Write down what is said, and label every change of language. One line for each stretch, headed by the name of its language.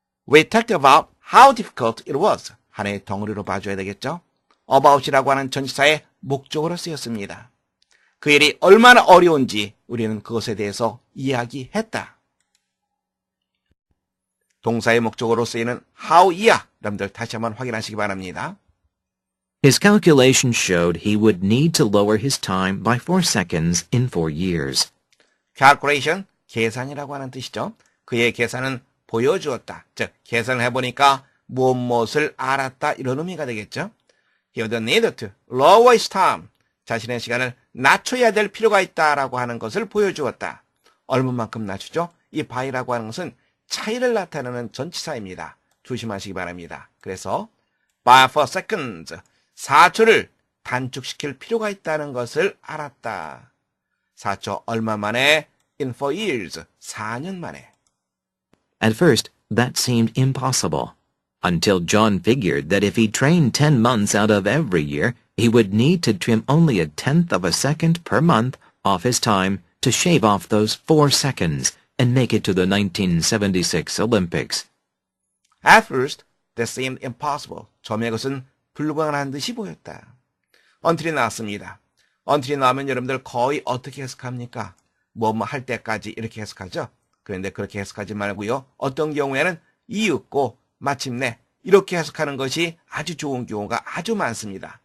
English: We talked about how difficult it was.
Korean: 하나의 덩어리로 봐줘야 되겠죠? about이라고 하는 전치사의 목적으로 쓰였습니다. 그 일이 얼마나 어려운지 우리는 그것에 대해서 이야기했다. 동사의 목적으로 쓰이는 how이야. 여러분들 다시 한번 확인하시기 바랍니다.
English: His calculations showed he would need to lower his time by 4 seconds in 4 years.
Korean: calculation, 계산이라고 하는 뜻이죠. 그의 계산은 보여주었다. 즉, 계산을 해보니까 무엇을 알았다. 이런 의미가 되겠죠.
English: He would need to lower his time.
Korean: 자신의 시간을 낮춰야 될 필요가 있다라고 하는 것을 보여주었다. 얼마만큼 낮추죠? 이 by라고 하는 것은 차이를 나타내는 전치사입니다. 조심하시기 바랍니다. 그래서
English: by 4 seconds,
Korean: 4초를 단축시킬 필요가 있다는 것을 알았다. 4초 얼마 만에?
English: In 4 years,
Korean: 4년 만에.
English: At first, that seemed impossible, until John figured that if he trained 10 months out of every year, he would need to trim only 1/10 of a second per month off his time to shave off those 4 seconds and make it to the 1976 Olympics. At first, that seemed impossible.
Korean: 처음에 그것은 불가능한 듯이 보였다. until이 나왔습니다. until이 나오면 여러분들 거의 어떻게 해석합니까? 뭐 할 때까지 이렇게 해석하죠? 그런데 그렇게 해석하지 말고요. 어떤 경우에는 이윽고 마침내 이렇게 해석하는 것이 아주 좋은 경우가 아주 많습니다.